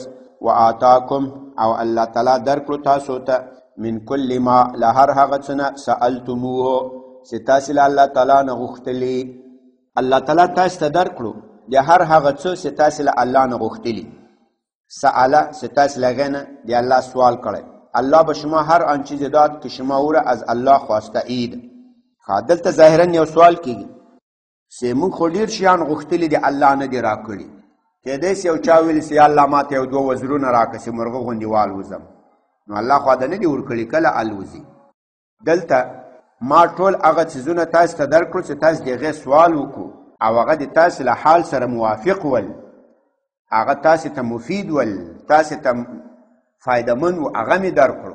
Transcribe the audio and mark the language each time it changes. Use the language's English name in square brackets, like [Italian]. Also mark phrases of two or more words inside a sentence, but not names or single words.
[Pashto] وآتاکم او الله تعالی درکړو تاسو ته [Arabic] من کل ما [Pashto] له هر هغه څه نه سألتموه چې تاسې له الله تعالی نه غوښتلي. الله تعالی تاسو ته درکړو د هر هغه څه چې تاسې له الله نه غوښتلي. سأله چې تاسې له هغې نه د الله سوال کړی. [Persian] الله به شما هر آن چیز داد که شما او را از الله خواسته اید. [Pashto] دلته ظاهرا یو سوال کېږي چې موږ خو ډېر شیان غوښتلي د الله نه دي راکړي. کېدای شي یو چا ویلي چې یا الله ماته یو دوه وزرونه راکړه چې مرغه غوندې والوځم، نو الله خو دا نه دي ورکړي، کله الوځي. دلته ما ټول هغه څیزونه تاسو ته درکړو چې تاسو د هغې سوال وکړو او هغه د تاسو له حال سره موافق ول، هغه تاسو ته مفید ول، تاسو ته فایدهمند و، هغه مې درکړو.